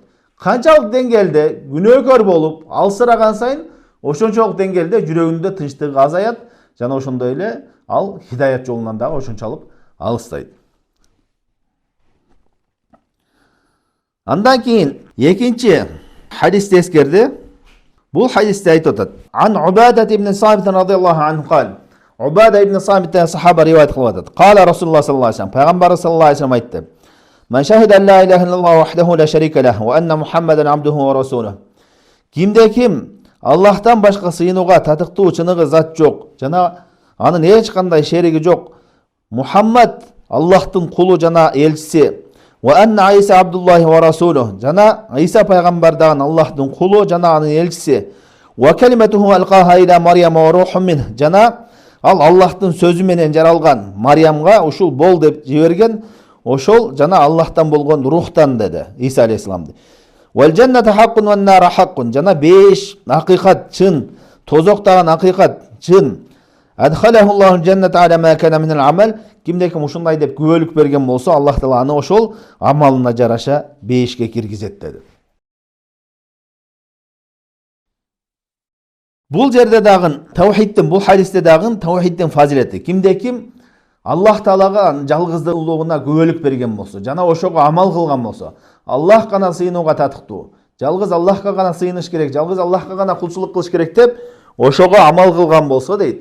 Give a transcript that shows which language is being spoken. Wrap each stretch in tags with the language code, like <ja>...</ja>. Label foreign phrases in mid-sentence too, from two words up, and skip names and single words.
<ky>Канчалык деңгээлде күнөөкөр болуп, алсыраган сайын, ошончолук деңгээлде жүрөгүндө тынчтыгы азаят жана ошондой эле ал хидаят жолунан дагы ошончалык алыстайт. Андан кийин экинчи хадисти эскерди. Бул хадисте айтып атат.</ky> <ar>عن عبادة بن الصامت رضي الله عنه قال.</ar> <ky>Убада ибн Самиттен сахаба риваят кылып атат.</ky> <ar>قال رسول الله صلى الله عليه وسلم,</ar> <ky>пайгамбар</ky> <ar>صلى الله عليه وسلم</ar> <ky>айтты.</ky> <ar>من شهد أن لا إله إلا الله وحده لا شريك له وأن محمدا عبده ورسوله.</ar> <ky>Кимде ким Аллахтан башка сыйынууга татыктуу чыныгы зат жок жана анын эч кандай шериги жок. Мухаммад Аллахтын кулу жана элчиси.</ky> <ar>وأن عيسى عبد الله ورسوله.</ar> <ky>Жана Иса пайгамбар дагы Аллахтын кулу жана анын элчиси.</ky> <ar>وكلمته ألقاها إلى مريم وروح من.</ar> <ky>Жана ал Аллахтын сөзү менен жаралган Марьямга ушул бол деп жиберген, ошол жана Аллахтан болгон рухтан деди Иса алейхиссалам.</ky> <ar>والجنة حق والنار حق.</ar> <ky>Жана 5 акыйкат чын, тозок дагы акыйкат чын.</ky> <ar>أدخله الله الجنة على ما كان من العمل.</ar> <ky>Кимде ким ушундай деп күбөлүк берген болсо, Аллах Таала аны ошол амалына жараша 5ке киргизет деди. Бул жерде дагы тавхидтин, бул хадисте дагы тавхидтин фазилети. Кимде ким Аллах Таалага жалгыздуулугуна күбөлүк берген болсо, жана ошого амал кылган болсо, Аллах гана сыйынууга татыктуу, жалгыз Аллахка гана сыйыныш керек, жалгыз Аллахка гана кулчулук кылыш керек деп ошого амал кылган болсо дейт.</ky>